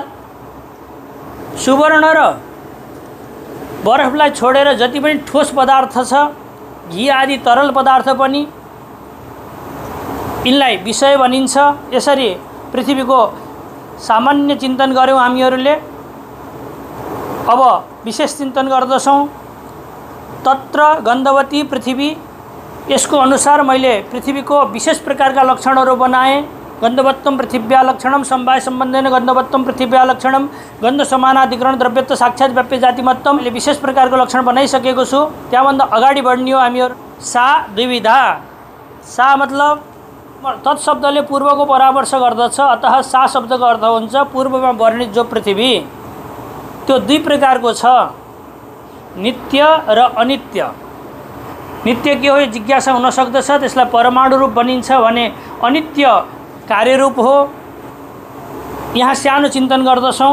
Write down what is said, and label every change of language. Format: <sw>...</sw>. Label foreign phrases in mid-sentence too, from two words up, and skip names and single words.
<ne>विषय अर्थात् सुवर्ण र बरफलाई छोडेर जति पनि ठोस पदार्थ छ, घी आदि तरल पदार्थ पनि, यिनलाई विषय भनिन्छ। यसरी पृथ्वीको सामान्य चिन्तन गर्यौं हामीहरूले। अब विशेष चिन्तन गर्दछौं।</ne> <sa>तत्र गन्धवती पृथ्वी,</sa> <ne>यसको अनुसार मैले पृथ्वीको विशेष प्रकारका लक्षणहरू बनाएँ।</ne> <sa>गन्धवत्वं पृथिव्या लक्षणं समवाय सम्बन्धेन गन्धवत्वं पृथिव्या लक्षणं गन्ध समानाधिकरण द्रव्यत्व साक्षात् व्याप्य जातिमत्वम,</sa> <ne>ले विशेष प्रकारको लक्षण बनाइसकेको छु। त्यहाँभन्दा अगाडि बढ्ने हो हामीहरू।</ne> <sa>सा द्विविधा,</sa> <ne>सा मतलब तत् शब्दले पूर्वको परामर्श गर्दछ, अतः सा शब्दको अर्थ हुन्छ पूर्वमा वर्णित जो पृथ्वी, त्यो दुई प्रकारको छ, नित्य र अनित्य। नित्य के हो जिज्ञासा हुन सक्दछ, त्यसलाई परमाणु रूप भनिन्छ भने अनित्य कार्यरूप हो। यहाँ सानो चिन्तन गर्दछौँ।</ne>